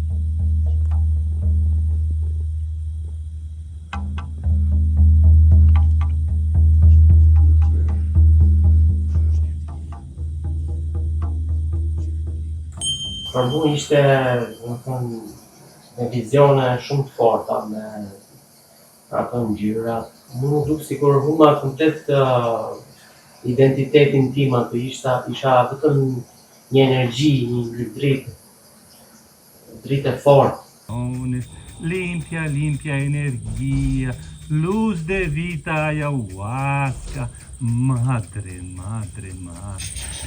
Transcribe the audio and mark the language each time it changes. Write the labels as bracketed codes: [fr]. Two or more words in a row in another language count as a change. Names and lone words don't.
[sq] Për mu ishte, me vizione shumë të forta, me ato ngjyra. Mu nuk duk sikur huma komplet identitetin tim aty, isha vetëm një energji, një dritë e fortë. [es] Limpia, limpia energía, luz de vida ayahuasca, madre, madre, madre.